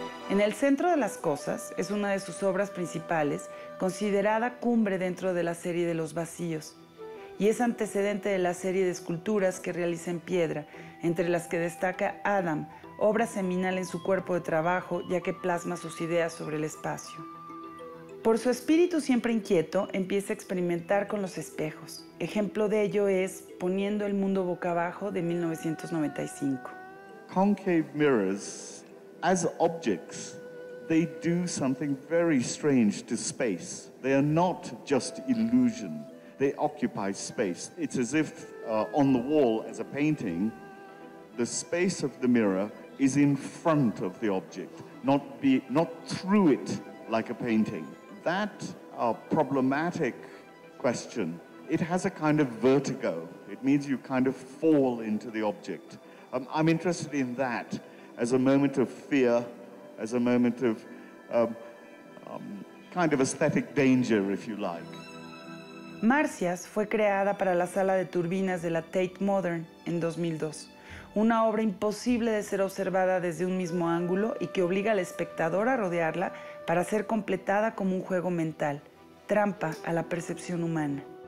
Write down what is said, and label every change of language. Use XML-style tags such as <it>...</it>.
<es>En el centro de las cosas es una de sus obras principales, considerada cumbre dentro de la serie de los vacíos, y es antecedente de la serie de esculturas que realiza en piedra, entre las que destaca Adam, obra seminal en su cuerpo de trabajo, ya que plasma sus ideas sobre el espacio. Por su espíritu siempre inquieto, empieza a experimentar con los espejos. Ejemplo de ello es Poniendo el mundo boca abajo, de 1995.</es> <en>Concave mirrors, as objects, they do something very strange to space. They are not just illusion. They occupy space. It's as if on the wall as a painting, the space of the mirror is in front of the object, not through it like a painting. That problematic question, it has a kind of vertigo. It means you kind of fall into the object. I'm interested in that as a moment of fear, as a moment of kind of aesthetic danger, if you like.</en> <es>Marcias fue creada para la sala de turbinas de la Tate Modern en 2002, una obra imposible de ser observada desde un mismo ángulo y que obliga al espectador a rodearla para ser completada como un juego mental, trampa a la percepción humana.</es>